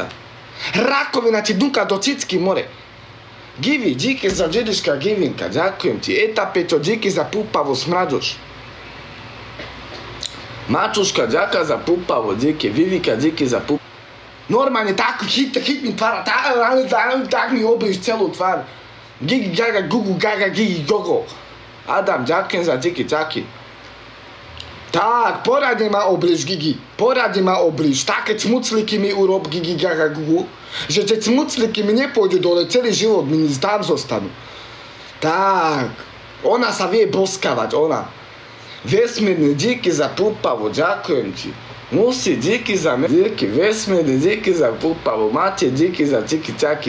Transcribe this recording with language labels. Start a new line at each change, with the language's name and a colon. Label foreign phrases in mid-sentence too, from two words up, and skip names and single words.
Slovak: Rakovina ti dúka do cicky, more. Givi, díky za džediška Givinka, ďakujem ti. Eta Peťo, díky za púpavu, smraďoš. Mačuška, ďaká za púpavu, díky. Vivika, díky za púpavu. Normálne tak chyt mi tvár, tak mi oblíž celú tvár. Gigi, gaga, gugu, gaga, gigi, gogo. Adam, ďakujem za díky, ďaky. Tak, poradne ma oblíž, Gigi. Poradne ma oblíž. Také cmucliky mi urob, Gigi, gaga, gugu. Že tie cmucliky mi nepôjdu dole, celý život mi tam zostanú. Tak, ona sa vie boskavať, ona. Vesmírne, díky za púpavu, ďakujem ti. Musí, díky za díky. Vesmírne, díky za púpavu. Máte, díky za tiky ťaky.